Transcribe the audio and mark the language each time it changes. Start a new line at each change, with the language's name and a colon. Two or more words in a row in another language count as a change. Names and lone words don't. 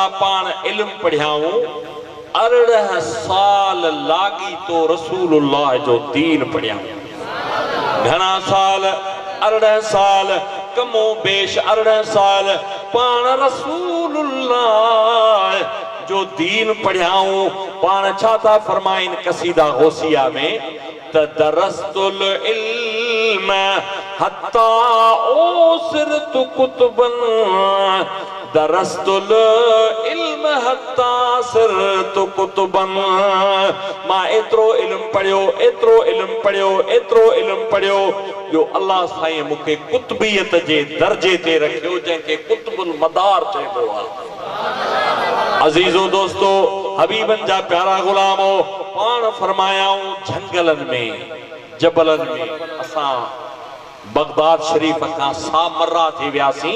Sindhi: पाण इल्म पढ़ियाऊं, 18 साल लागी तो रसूलुल्लाह जो दीन पढ़ियाऊं। घणा साल? 18 साल, कमो बेश 18 साल पाण रसूलुल्लाह जो दीन पढ़ियाऊं। पाण छा था फरमाइन कसीदा गौसिया में त
Arabic: درست العلم حتى صرت قطبا، درست العلم حتى صرت قطبا.
Sindhi: मां एतिरो इल्म पढ़ियो, एतिरो इल्म पढ़ियो, एतिरो इल्म पढ़ियो जो अल्लाह साईं मूंखे कुतबियत जे दर्जे ते रखियो, जंहिंखे कुतुबुल मदार चइबो आहे। अज़ीज़ो दोस्तो, हबीबन जा प्यारा गुलामो, पाण फरमायाऊं झंगलनि में, जबलनि में असां बगदाद शरीफ़ खां सामरा थी वियासीं।